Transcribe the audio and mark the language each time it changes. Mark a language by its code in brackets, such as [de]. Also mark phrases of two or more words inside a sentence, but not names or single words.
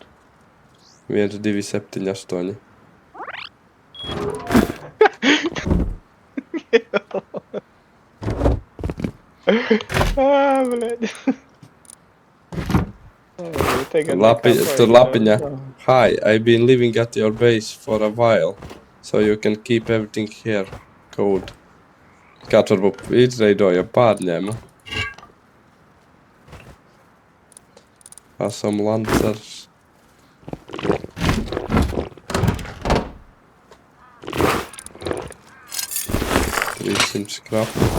[lv] 1, 2, 7, 8. Bļaļ. Tur lapiņā. [en] Hi, I've been living at your base for a while, so you can keep everything here. [lv] Code. Kāds varbūt izveidoja pārņēma. Esam lancers. Skrap.